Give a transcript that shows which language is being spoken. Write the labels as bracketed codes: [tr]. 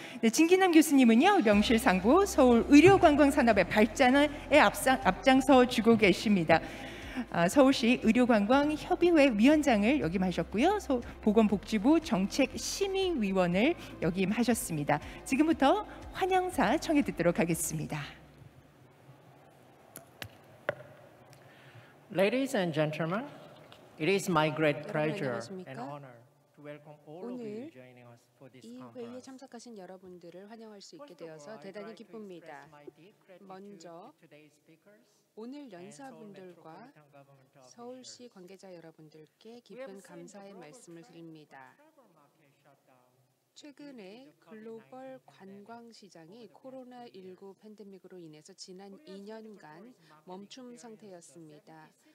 [ko] 네, 진기남 교수님은요 명실상부 서울 의료관광산업의 발전에 앞장서 주고 계십니다. 서울시 의료관광협의회 위원장을 역임하셨고요. 보건복지부 정책심의위원을 역임하셨습니다. 지금부터 환영사 청해 듣도록 하겠습니다. [en] Ladies and gentlemen, it is my great pleasure and honor to welcome all of you joining us for this [ko] 이 회의에 [en] conference. [ko] 참석하신 여러분들을 환영할 수 있게 되어서 대단히 기쁩니다. 먼저 오늘 연사분들과 서울시 관계자 여러분들께 깊은 감사의 말씀을 드립니다. 최근에 글로벌 관광 시장이 코로나19 팬데믹으로 인해서 지난 2년간 멈춤 상태였습니다.